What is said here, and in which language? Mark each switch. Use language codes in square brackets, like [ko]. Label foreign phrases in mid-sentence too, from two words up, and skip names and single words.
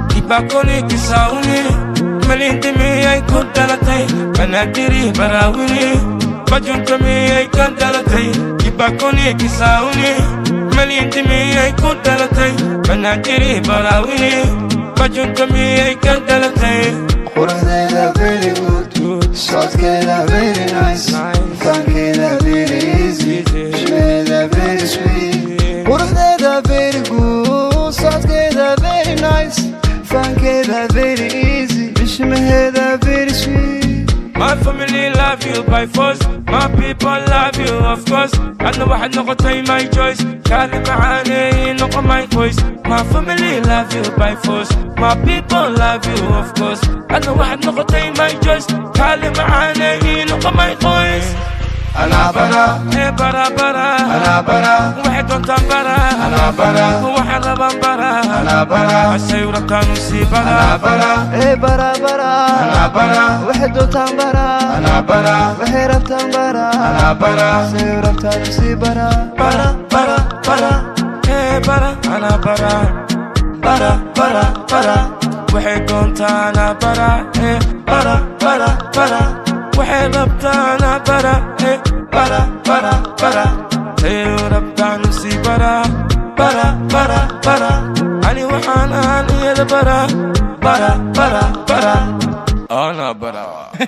[so] Ibakoni kisauni, malindi mi ay kudalatay, banadiri barawini. Bajunta miyay ka dhalatay? Kibakoni kisauni. Malinti miyay ku dhalatay? Banaankiri baraawini. Bajunta miyay ka dhalatay? [en] Quruxdeeda very good. Good. Socodkeeda very nice. Nice. Faankeeda very easy. Easy. Xumeeda very sweet. Yeah. Quruxdeeda very good. Socodkeeda very nice. Fahankeeda very easy, bishimaheeda very sweet. My family love you by force, my people love you of course. [so] Adna waxaad noqotay [en] my choice, [so] kaali macaaney noqo [en] my voice. My family love you by force, my people love you of course. [so] Adna waxaad noqotay [en] my choice, [so] Kale macaane ii noqo my qoys. Anaa bara. Ee, bara, bara. Anaa bara. Waxay doontaan bara. Anaa bara. Waxaan rabaan bara. Anaa bara. Asay u rabtaan u sii bara. Anaa bara. Ee, bara, bara. Anaa bara. Waxay doontaan bara. Anaa bara. Waxay rabtaan bara. Anaa bara. Asay u rabtaan u sii bara. Bara, bara, bara. Ee, bara. Anaa bara. Bara, bara, bara. Waxay doontaana bara, eh. Bara, bara, bara. Waxay rabtaana bara, eh. Bara, bara, bara. Say u rabtaan si bara. Bara, bara, bara. Ani waxaan ahaan iyada bara. Bara, bara, bara. Ana bara.